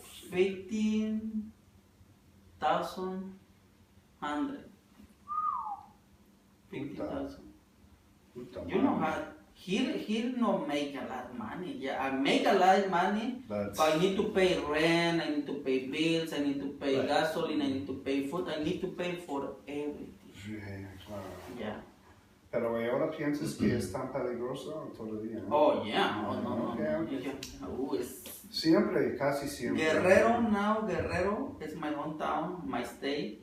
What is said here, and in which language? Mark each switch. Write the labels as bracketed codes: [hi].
[en] 15,000 50,000. You know how here no make a lot of money. Yeah, I make a lot of money, but I need to pay rent, I need to pay bills, I need to pay gasoline, I need to pay food, I need to pay for everything. Yeah, claro. Yeah. [es] Pero ahora piensas que es tan peligroso todavía, ¿no? [en] Oh yeah, no. Okay. [es] Siempre, casi siempre. [en] Guerrero is my hometown, my state.